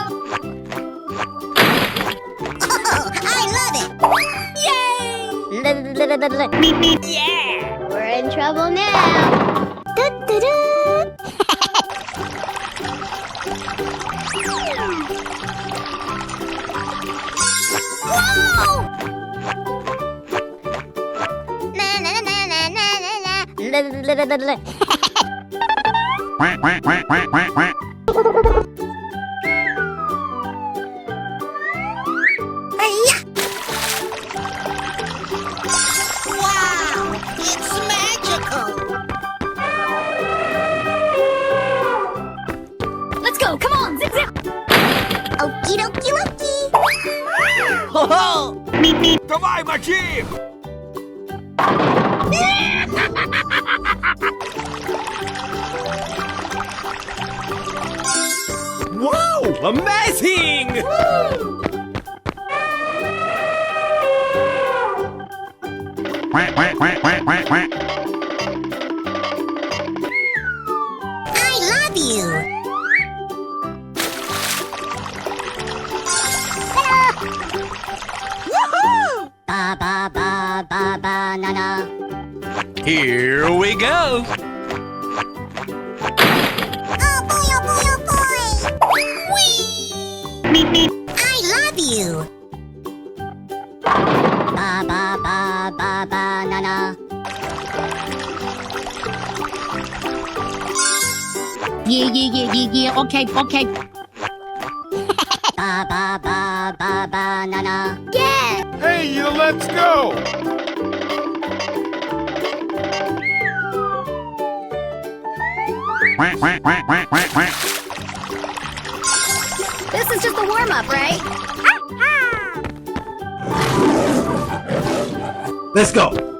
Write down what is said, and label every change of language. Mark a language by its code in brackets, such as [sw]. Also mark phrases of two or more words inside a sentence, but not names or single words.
[en] Oh, I love it. Yeah. We're in trouble now. Whoa! Na na na na na na na. Hi-ya! Wow! It's magical! Let's go. Come on. Zip, zip. Okie dokie dokie! [ru] Ho ho! Давай, мочи! [en] Wow! Amazing! I love you! Ba ba ba ba banana. Here we go! Oh boy, oh boy, oh boy! Whee! I love you! Ba ba ba ba banana. Yeah. Okay. Ba ba ba ba banana. Yeah. Hey, you, let's go! This is just a warm-up, right? Let's go!